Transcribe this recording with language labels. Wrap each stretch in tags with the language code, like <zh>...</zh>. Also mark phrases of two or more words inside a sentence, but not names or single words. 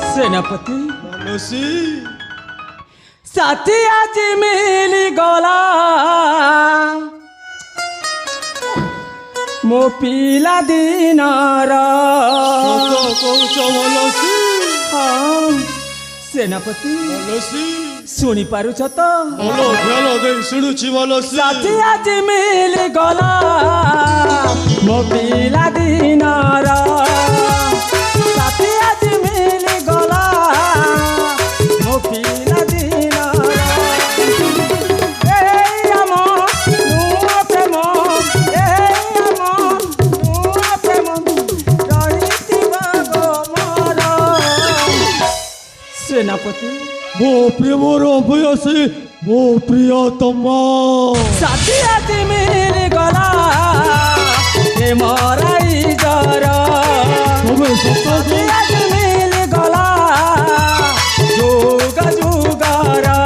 <or>सेनापति ମାନସୀ ସାଥୀ ଆଜି ମିଳି ଗଲା ମୋ ପିଲା ଦିନର ସତ କହୁଛ ମାନସୀ ହଁ ସେନାପତି ମାନସୀ ଶୁଣି ପାରୁଛ ତୋ ଭଲ ଧ୍ୟାନ ଦେଇ ଶୁଣୁଛି ମାନସୀ ସାଥୀ ଆଜି ମିଳି ଗଲା ମୋ ପିଲା ଦିନର ସାଥୀ ଆଜି ମିଳି ଗଲା ମୋ ପିଲା ଦିନର ଏ ଆମ ନୂଆ ପ୍ରେମ ଏ ଆମ ନୂଆ ପ୍ରେମ ରହିଥିବ ଗୋ ମୋର ସେନାପତି ମୋ ପ୍ରେମର ବୟସୀ ମୋ ପ୍ରିୟତମା ସାଥୀ ଆଜି ମିଳି ଗଲା ଏ ମରାଇ ଜର ତମେ ସତ ସାଥୀ ଆଜି ମିଳି ଗଲା ଯୁଗ ଯୁଗର</or>